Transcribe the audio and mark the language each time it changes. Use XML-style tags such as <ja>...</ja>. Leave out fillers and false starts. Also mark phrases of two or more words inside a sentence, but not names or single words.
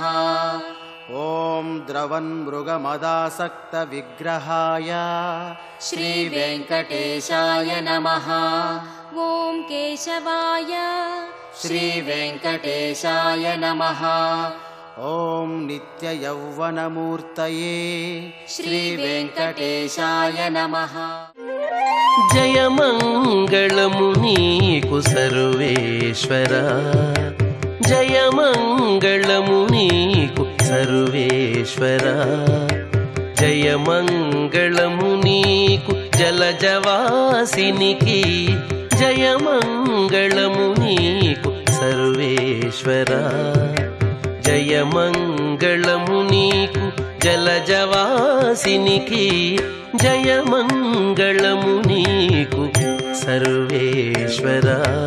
<sa>ॐ द्रवन्मृगमदासक्तविग्रहाय श्रीवेङ्कटेशाय नमः। ॐ केशवाय श्रीवेङ्कटेशाय नमः। ॐ नित्ययौवनमूर्तये श्रीवेङ्कटेशाय नमः।</sa> <te>జయమంగళము నీకు సర్వేశ్వరా, జయమంగళము నీకు సర్వేశ్వరా, జయమంగళము నీకు జలజవాసినికి, జయమంగళము నీకు సర్వేశ్వరా, జయమంగళము నీకు జలజవాసినికి, జయమంగళము నీకు సర్వేశ్వరా.</te>